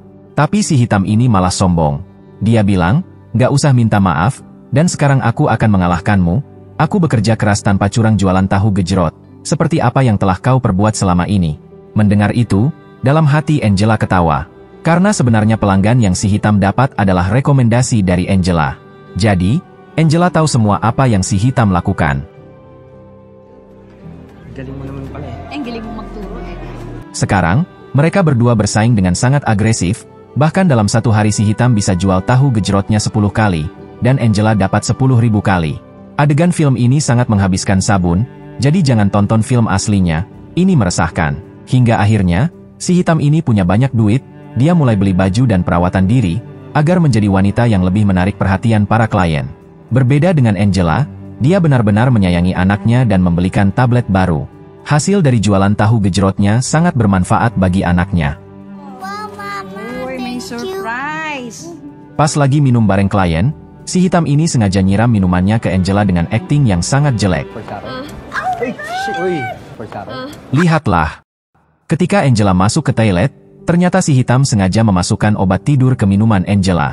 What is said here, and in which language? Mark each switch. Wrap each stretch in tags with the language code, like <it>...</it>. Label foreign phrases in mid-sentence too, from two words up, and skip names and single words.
<id>Tapi si hitam ini malah sombong. Dia bilang, nggak usah minta maaf, dan sekarang aku akan mengalahkanmu, aku bekerja keras tanpa curang jualan tahu gejrot, seperti apa yang telah kau perbuat selama ini. Mendengar itu, dalam hati Angela ketawa, karena sebenarnya pelanggan yang si hitam dapat adalah rekomendasi dari Angela. Jadi, Angela tahu semua apa yang si hitam lakukan.</id> <tl>Galing mo naman pala eh. Ang galing mo magturo eh.</tl> <id>Sekarang, mereka berdua bersaing dengan sangat agresif, bahkan dalam satu hari si Hitam bisa jual tahu gejrotnya 10 kali, dan Angela dapat 10.000 kali. Adegan film ini sangat menghabiskan sabun, jadi jangan tonton film aslinya, ini meresahkan. Hingga akhirnya, si Hitam ini punya banyak duit, dia mulai beli baju dan perawatan diri, agar menjadi wanita yang lebih menarik perhatian para klien. Berbeda dengan Angela, dia benar-benar menyayangi anaknya dan membelikan tablet baru. Hasil dari jualan tahu gejrotnya sangat bermanfaat bagi anaknya.</id> <tl>Uy, may surprise!</tl> <id>Pas lagi minum bareng klien, si Hitam ini sengaja nyiram minumannya ke Angela dengan akting yang sangat jelek. Lihatlah. Ketika Angela masuk ke toilet, ternyata si Hitam sengaja memasukkan obat tidur ke minuman Angela.</id>